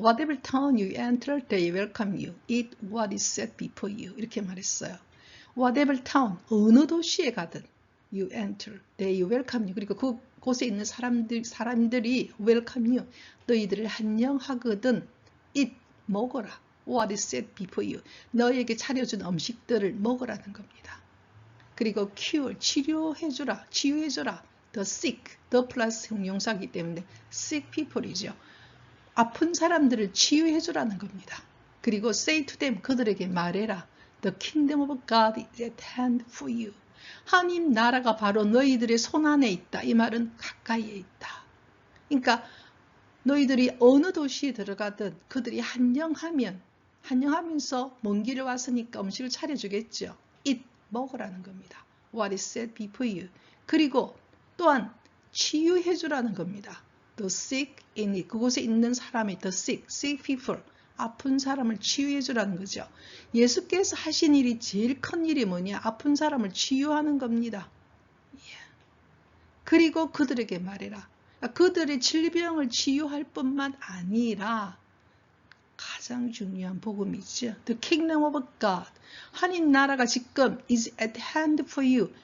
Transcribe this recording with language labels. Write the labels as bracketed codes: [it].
[en] Whatever town you enter, they welcome you. Eat what is set before you. [ko] 이렇게 말했어요. [en] Whatever town, [ko] 어느 도시에 가든 [en] you enter, they welcome you. [ko] 그리고 그곳에 있는 사람들이 [en] welcome you. [ko] 너희들을 환영하거든. eat, 먹어라. [en] What is set before you. [ko] 너희에게 차려준 음식들을 먹으라는 겁니다. 그리고 cure, 치료해주라, 치유해주라. [en] the sick, the [ko] 플러스 형용사이기 때문에 [en] sick people이죠. [ko] 아픈 사람들을 치유해주라는 겁니다. 그리고 [en] say to them, [ko] 그들에게 말해라. [en] The kingdom of God is at hand for you. [ko] 하나님 나라가 바로 너희들의 손 안에 있다. 이 말은 가까이에 있다. 그러니까 너희들이 어느 도시에 들어가든 그들이 환영하면서 먼 길을 왔으니까 음식을 차려주겠죠. eat, 먹으라는 겁니다. [en] What is set before you. [ko] 그리고 또한 치유해주라는 겁니다. [en] The sick in it. [ko] 그곳에 있는 사람이 [en] the sick people. [ko] 아픈 사람을 치유해주라는 거죠. 예수께서 하신 일이 제일 큰 일이 뭐냐? 아픈 사람을 치유하는 겁니다. 그리고 그들에게 말해라. 그들의 질병을 치유할 뿐만 아니라 가장 중요한 복음이 있죠. [en] The kingdom of God. [ko] 하나님 나라가 지금 [en] is at hand for you.